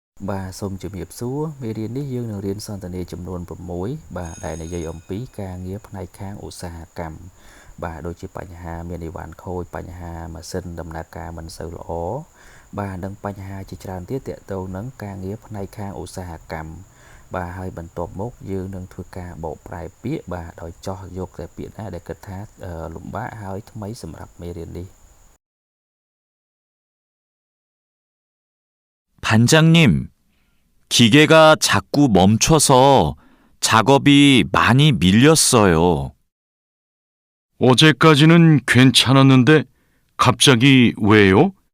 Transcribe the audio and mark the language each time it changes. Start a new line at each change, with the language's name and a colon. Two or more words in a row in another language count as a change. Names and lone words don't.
Khmer: បាទសូមជំរាបសួរមេរៀននេះយើងនឹងរៀនសន្ទនាចំនួន6បាទដែលនិយាយអំពីការងារផ្នែកខាងឧស្សាហកម្មបាទដូចជាបញ្ហាមានអីវ៉ាន់ខូចបញ្ហាម៉ាស៊ីនដំណើរការមិនសូវល្អបាទនិងបញ្ហាជាច្រើនទៀតទាក់ទងនឹងការងារផ្នែកខាងឧស្សាហកម្មបាទហើយបន្ទាប់មកយើងនឹងធ្វើការបកប្រែពាក្យបាទដោយចោះយកតែពាក្យណាដែលគិតថាលំបាកហើយថ្មីសម្រាប់មេរៀននេះ
Korean: 반장님, 기계가 자꾸 멈춰서 작업이 많이 밀렸어요. 어제까지는 괜찮았는데 갑자기 왜요?